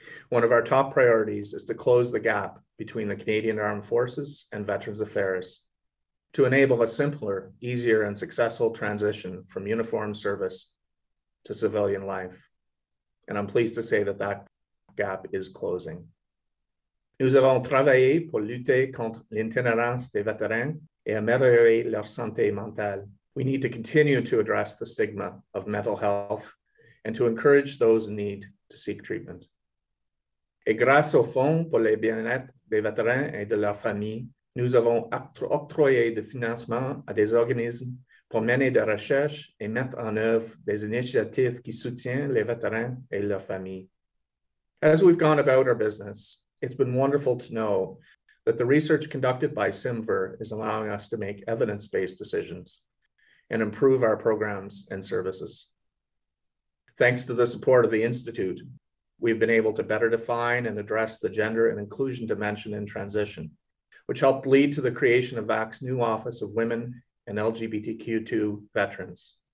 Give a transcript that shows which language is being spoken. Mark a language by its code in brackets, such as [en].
[en] One of our top priorities is to close the gap between the Canadian Armed Forces and Veterans Affairs, to enable a simpler, easier, and successful transition from uniformed service to civilian life. And I'm pleased to say that that gap is closing. [fr] Nous avons travaillé pour lutter contre l'itinérance des vétérans et améliorer leur santé mentale. [en] We need to continue to address the stigma of mental health and to encourage those in need to seek treatment. [fr] Et grâce au Fonds pour le bien-être des vétérans et de leurs familles, nous avons octroyé de financement à des organismes pour mener des recherches et mettre en œuvre des initiatives qui soutiennent les vétérans et leurs familles. [en] As we've gone about our business, it's been wonderful to know that the research conducted by CIMVHR is allowing us to make evidence-based decisions and improve our programs and services. Thanks to the support of the Institute, we've been able to better define and address the gender and inclusion dimension in transition, which helped lead to the creation of VAC's new Office of Women and LGBTQ2 Veterans.